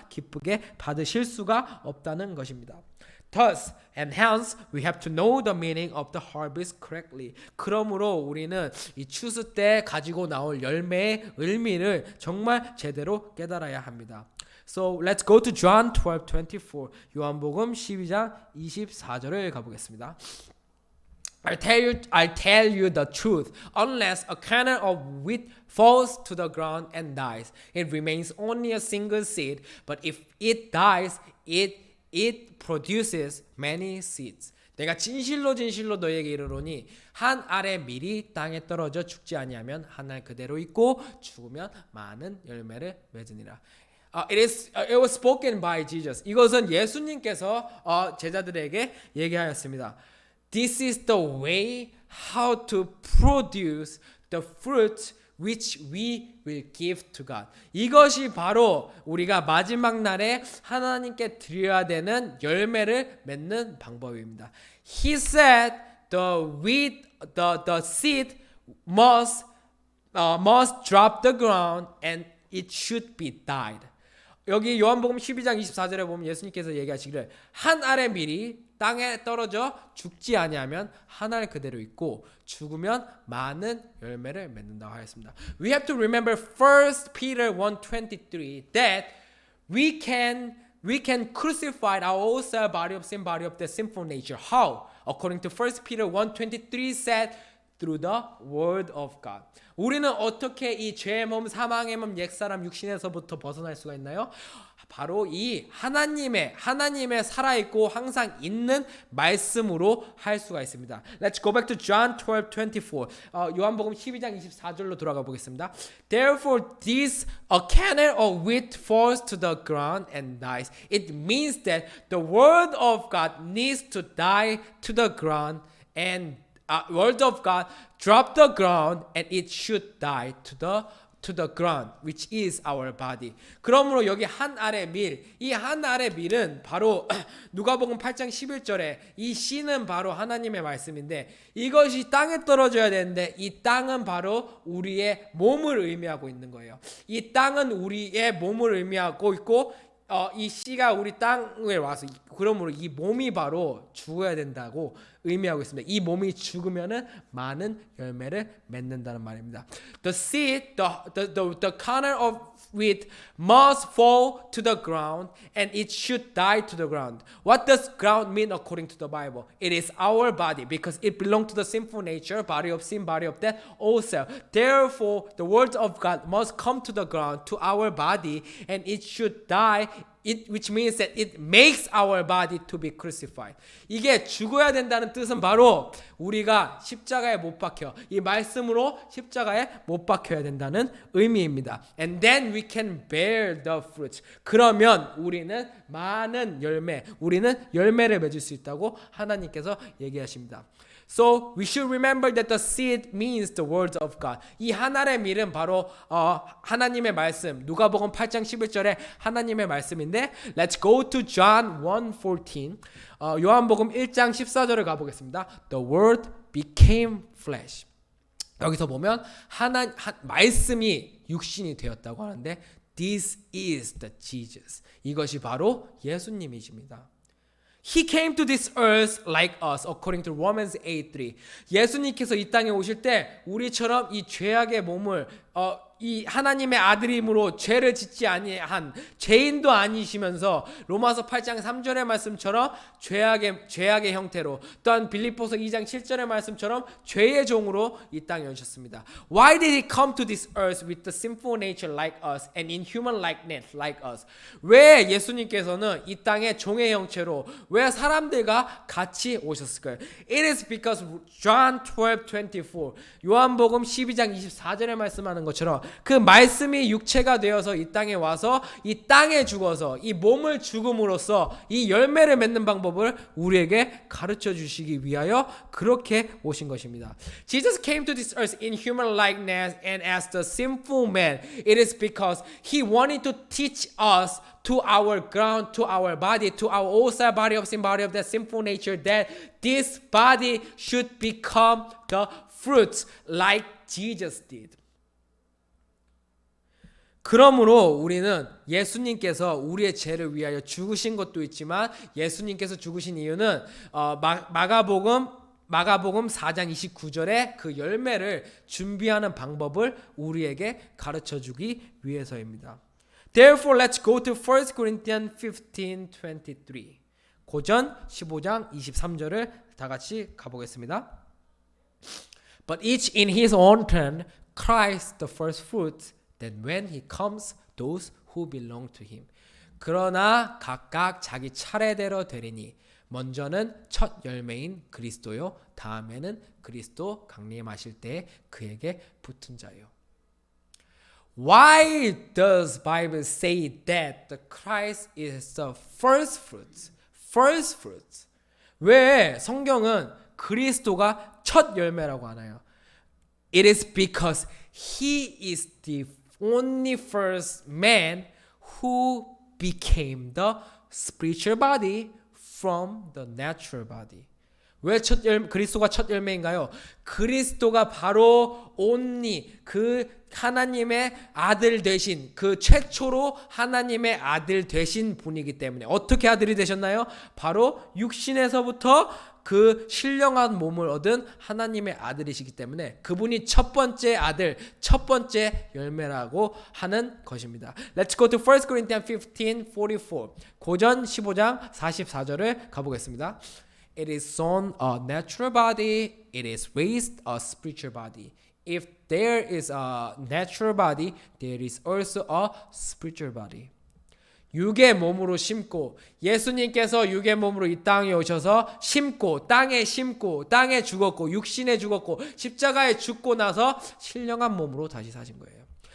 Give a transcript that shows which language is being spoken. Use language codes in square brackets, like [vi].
[ko] 기쁘게 받으실 수가 없다는 것입니다. [en] Thus and hence we have to know the meaning of the harvest correctly. [ko] 그러므로 우리는 이 추수 때 가지고 나올 열매의 의미를 정말 제대로 깨달아야 합니다. [en] So let's go to John 12:24. [ko] 요한복음 12장 24절을 가보겠습니다. [en] I tell you the truth. Unless a kernel of wheat falls to the ground and dies, it remains only a single seed. But if it dies, it produces many seeds. [ko] 내가 진실로 너에게 이르노니 한 알의 밀이 땅에 떨어져 죽지 아니하면 한 알 그대로 있고 죽으면 많은 열매를 맺으니라. [en] It was spoken by Jesus. [ko] 이것은 예수님께서 제자들에게 얘기하였습니다. [en] This is the way how to produce the fruit which we will give to God. [ko] 이것이 바로 우리가 마지막 날에 하나님께 드려야 되는 열매를 맺는 방법입니다. [en] He said the seed must drop the ground and it should be died. [ko] 여기 요한복음 12장 24절에 보면 예수님께서 얘기하시기를 한 알의 밀이 땅에 떨어져 죽지 아니하면 한 알 그대로 있고 죽으면 많은 열매를 맺는다고 하였습니다. [en] We have to remember 1 Peter 1:23 that we can crucify our old self, body of sin, body of the sinful nature. How? According to 1 Peter 1:23 said through the word of God. [ko] 우리는 어떻게 이 죄의 몸, 사망의 몸, 옛사람 육신에서부터 벗어날 수가 있나요? 바로 이 하나님의 살아있고 항상 있는 말씀으로 할 수가 있습니다. [en] Let's go back to John 12:24. [ko] 요한복음 12장 24절로 돌아가 보겠습니다. [en] Therefore this a kernel of wheat falls to the ground and dies. It means that the word of God needs to die to the ground and word of God drop the ground and it should die to the ground, which is our body. [ko] 그러므로 여기 한 알의 밀, 이 한 알의 밀은 바로 누가복음 8장 11절에 이 씨는 바로 하나님의 말씀인데 이것이 땅에 떨어져야 되는데 이 땅은 바로 우리의 몸을 의미하고 있는 거예요. 이 땅은 우리의 몸을 의미하고 있고 이 씨가 우리 땅에 와서 그러므로 이 몸이 바로 죽어야 된다고 의미하고 있습니다. 이 몸이 죽으면은 많은 열매를 맺는다는 말입니다. [en] The seed, the kernel of wheat must fall to the ground and it should die to the ground. What does ground mean according to the Bible? It is our body because it belongs to the sinful nature, body of sin, body of death, also. Therefore, the word of God must come to the ground, to our body, and it should die which means that it makes our body to be crucified. [ko] 이게 죽어야 된다는 뜻은 바로 우리가 십자가에 못 박혀. 이 말씀으로 십자가에 못 박혀야 된다는 의미입니다. [en] And then we can bear the fruits. [ko] 그러면 우리는 많은 우리는 열매를 맺을 수 있다고 하나님께서 얘기하십니다. [en] So we should remember that the seed means the words of God. [ko] 이 하나의 밀은 바로 하나님의 말씀. 누가복음 8장 11절에 하나님의 말씀인데 [en] Let's go to John 1:14. [ko] 요한복음 1장 14절을 가보겠습니다. [en] The word became flesh. [ko] 여기서 보면 말씀이 육신이 되었다고 하는데 [en] This is the Jesus. [ko] 이것이 바로 예수님이십니다. [en] He came to this earth like us, according to Romans 8:3. [ko] 예수님께서 이 땅에 오실 때 우리처럼 이 죄악의 몸을 이 하나님의 아들임으로 죄를 짓지 아니한 죄인도 아니시면서 로마서 8장 3절의 말씀처럼 죄악의 형태로 또한 빌립보서 2장 7절의 말씀처럼 죄의 종으로 이 땅에 오셨습니다. [en] Why did he come to this earth with the sinful nature like us and in human likeness like us? [ko] 왜 예수님께서는 이 땅에 종의 형체로 왜 사람들과 같이 오셨을까요? [en] It is because John 12:24 [ko] 요한복음 12장 24절에 말씀하는 것처럼 그 말씀이 육체가 되어서 이 땅에 와서 이 땅에 죽어서 이 몸을 죽음으로써 이 열매를 맺는 방법을 우리에게 가르쳐 주시기 위하여 그렇게 오신 것입니다. [en] Jesus came to this earth in human likeness and as the sinful man. It is because he wanted to teach us to our ground, to our body, to our outside body of sin, body of that sinful nature, that this body should become the fruits like Jesus did. [ko] 그러므로 우리는 예수님께서 우리의 죄를 위하여 죽으신 것도 있지만 예수님께서 죽으신 이유는 마가복음 4장 29절에 그 열매를 준비하는 방법을 우리에게 가르쳐주기 위해서입니다. [en] Therefore, let's go to 1 Corinthians 15:23. [ko] 고전 15장 23절을 다 같이 가보겠습니다. [en] But each in his own turn, Christ the first fruits. Then when he comes, those who belong to him. [ko] 그러나 각각 자기 차례대로 되리니 먼저는 첫 열매인 그리스도요 다음에는 그리스도 강림하실 때 그에게 붙은 자요. [en] Why does Bible say that the Christ is the first fruits? First fruits. [ko] 왜 성경은 그리스도가 첫 열매라고 하나요? [en] It is because he is the only first man who became the spiritual body from the natural body. [ko] 왜 그리스도가 첫 열매인가요? 그리스도가 바로 only 그 하나님의 아들 되신 그 최초로 하나님의 아들 되신 분이기 때문에 어떻게 아들이 되셨나요? 바로 육신에서부터 그 신령한 몸을 얻은 하나님의 아들이시기 때문에 그분이 첫 번째 아들, 첫 번째 열매라고 하는 것입니다. [en] Let's go to 1 Corinthians 15:44. [ko] 고전 15장 44절을 가보겠습니다. [en] It is sown a natural body, it is raised a spiritual body. If there is a natural body, there is also a spiritual body. [ko] 육의 몸으로 심고 예수님께서 육의 몸으로 이 땅에 오셔서 심고 땅에 죽었고 육신에 죽었고 십자가에 죽고 나서 신령한 몸으로 다시 사신 거예요.